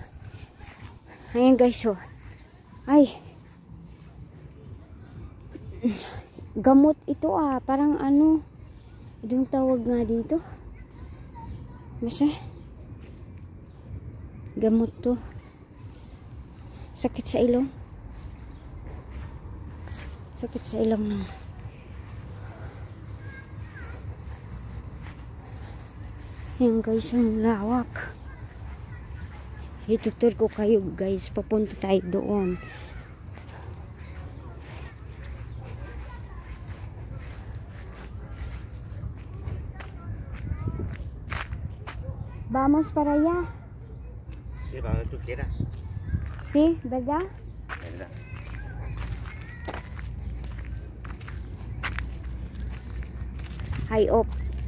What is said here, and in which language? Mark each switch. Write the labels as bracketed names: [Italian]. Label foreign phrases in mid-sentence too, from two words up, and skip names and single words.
[Filipino] Ayan guys, ay gamot ito parang yung tawag nga dito, basta gamot to, sakit sa ilong na. Ayan guys, ang lawak. Itutur ko kayo guys, papunta tayo doon. [Spanish] Vamos para allá. Sí, para donde tú quieras. Sí, ¿verdad? ¿Verdad? [English] High up.